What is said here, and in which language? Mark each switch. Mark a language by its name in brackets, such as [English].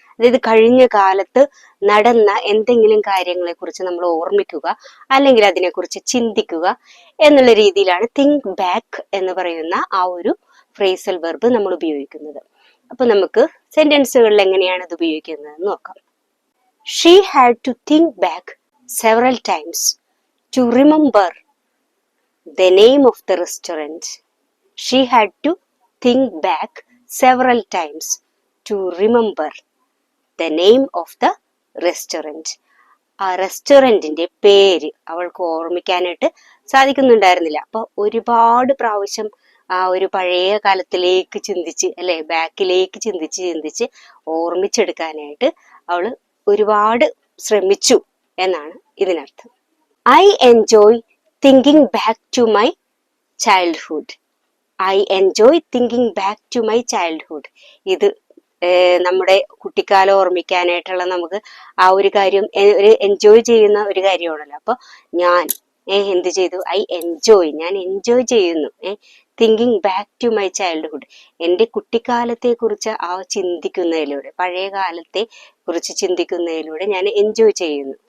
[Malayalam] അതായത് കഴിഞ്ഞ കാലത്ത് നടന്ന എന്തെങ്കിലും കാര്യങ്ങളെ കുറിച്ച് നമ്മൾ ഓർമ്മിക്കുക അല്ലെങ്കിൽ അതിനെക്കുറിച്ച് ചിന്തിക്കുക എന്നുള്ള രീതിയിലാണ് തിങ്ക് ബാക്ക് എന്ന് പറയുന്ന ആ ഒരു ഫ്രേസൽ വെർബ് നമ്മൾ ഉപയോഗിക്കുന്നത്. അപ്പൊ നമുക്ക് സെന്റൻസുകളിൽ എങ്ങനെയാണ് ഇത് ഉപയോഗിക്കുന്നത് നോക്കാം. [English] She had to think back several times to remember the name of the restaurant. She had to think back several times to remember the name of the restaurant. [Malayalam] ആ റെസ്റ്റോറൻറ്റിന്റെ പേര് അവൾക്ക് ഓർമ്മിക്കാനായിട്ട് സാധിക്കുന്നുണ്ടായിരുന്നില്ല. അപ്പൊ ഒരുപാട് പ്രാവശ്യം ആ ഒരു പഴയ കാലത്തിലേക്ക് ചിന്തിച്ച് അല്ലെ ബാക്കിലേക്ക് ചിന്തിച്ച് ഓർമ്മിച്ചെടുക്കാനായിട്ട് അവള് ഒരുപാട് ശ്രമിച്ചു എന്നാണ് ഇതിനർത്ഥം. [English] I enjoy thinking back to my childhood. I enjoy thinking back to my childhood. [Malayalam] ഇത് നമ്മുടെ കുട്ടിക്കാലം ഓർമ്മിക്കാനായിട്ടുള്ള നമുക്ക് ആ ഒരു കാര്യം ഒരു എൻജോയ് ചെയ്യുന്ന ഒരു കാര്യമാണല്ലോ. അപ്പൊ ഞാൻ എന്ത് ചെയ്തു? ഞാൻ എൻജോയ് ചെയ്യുന്നു. [English] Thinking back to my childhood. [Malayalam] എൻ്റെ കുട്ടിക്കാലത്തെ കുറിച്ച് ചിന്തിക്കുന്നതിലൂടെ, പഴയ കാലത്തെ കുറിച്ച് ചിന്തിക്കുന്നതിലൂടെ ഞാൻ എൻജോയ് ചെയ്യുന്നു.